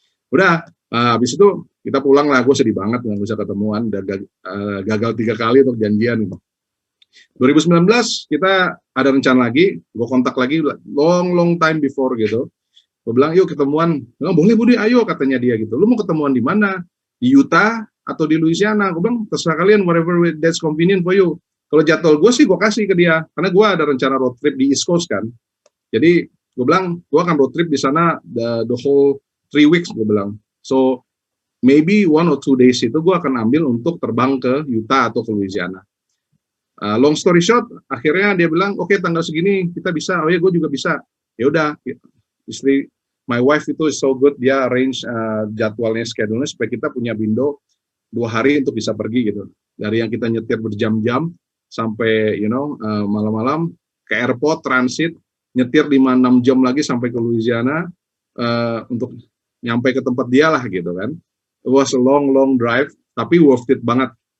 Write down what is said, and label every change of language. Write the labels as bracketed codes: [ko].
[id] Udah, habis itu kita pulang lah. Gue sedih banget nggak bisa ketemuan. Udah gagal 3 kali untuk janjian gitu. 2019 kita ada rencana lagi. Gue kontak lagi [en] long time before [id] gitu. Gue bilang yuk ketemuan. Boleh Budi, ayo katanya dia gitu. Lu mau ketemuan di mana? Di Utah atau di Louisiana? Gue bilang terserah kalian, [en] whatever that's convenient for you. [id] Kalau jadwal gue sih gue kasih ke dia, karena gue ada rencana road trip di East Coast kan. Jadi gue bilang gue akan road trip di sana [en] the whole 3 weeks [id] gue bilang. [en] So maybe 1 or 2 days [id] itu gue akan ambil untuk terbang ke Utah atau ke Louisiana. [en] Long story short, [id] akhirnya dia bilang oke, tanggal segini kita bisa. Oh ya gue juga bisa. Ya udah, istri my wife itu [en] is so good, [id] dia arrange jadwalnya, schedule-nya supaya kita punya window 2 hari untuk bisa pergi gitu. Dari yang kita nyetir berjam-jam sampai malam-malam ke airport, transit, nyetir 5-6 jam lagi sampai ke Louisiana untuk nyampe ke tempat dia lah gitu kan. [en] It was a long drive, [id] tapi [en] worth it banget.